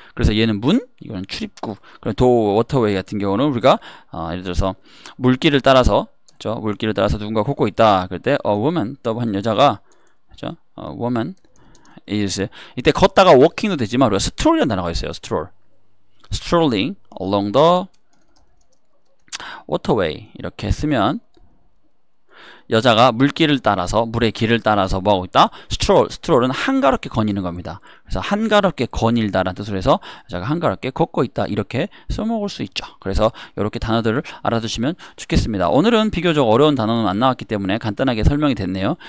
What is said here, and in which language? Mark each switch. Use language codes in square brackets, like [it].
[ko] 그래서 얘는 문, 이거는 출입구. 그럼 워터웨이 같은 경우는 우리가 예를 들어서 물길을 따라서, 그죠? 물길을 따라서 누군가 걷고 있다. 그럴 때 a woman, 또 한 여자가, 그죠? a woman is, 이때 걷다가 walking도 되지만 우리가 stroll이라는 단어가 있어요. [en] strolling along the waterway 이렇게 쓰면 [ko] 여자가 물길을 따라서 물의 길을 따라서 뭐 하고 있다? 스트롤은 한가롭게 거니는 겁니다. 그래서 한가롭게 거닐다라는 뜻으로 해서 여자가 한가롭게 걷고 있다 이렇게 써먹을 수 있죠. 그래서 이렇게 단어들을 알아두시면 좋겠습니다. 오늘은 비교적 어려운 단어는 안 나왔기 때문에 간단하게 설명이 됐네요.